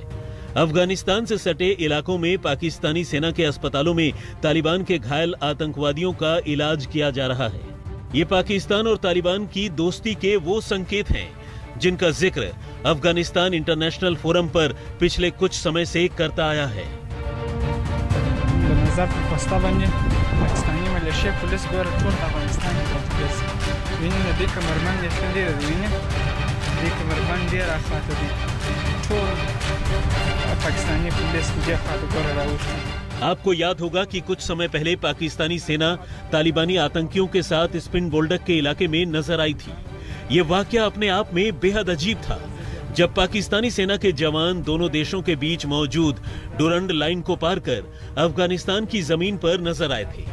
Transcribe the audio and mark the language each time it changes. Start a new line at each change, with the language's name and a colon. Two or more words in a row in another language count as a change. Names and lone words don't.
Hindi: अफगानिस्तान से सटे इलाकों में पाकिस्तानी सेना के अस्पतालों में तालिबान के घायल आतंकवादियों का इलाज किया जा रहा है। ये पाकिस्तान और तालिबान की दोस्ती के वो संकेत हैं जिनका जिक्र अफगानिस्तान इंटरनेशनल फोरम पर पिछले कुछ समय से करता आया है।
Pashto: پاکستاني ملېشیا پولیس ګوره ټول افغانستان کې پولیس ویني د دې کمربند یې ښه ډېره دی ویني دې کمربند ډېر اخواته دی ټول پاکستاني پولیس دې اخواته ګوره راوښتي।
Hindi: आपको याद होगा कि कुछ समय पहले पाकिस्तानी सेना तालिबानी आतंकियों के साथ स्पिन बोल्डक के इलाके में नजर आई थी। ये वाकया अपने आप में बेहद अजीब था, जब पाकिस्तानी सेना के जवान दोनों देशों के बीच मौजूद डुरंड लाइन को पार कर अफगानिस्तान की जमीन पर नजर आए थे।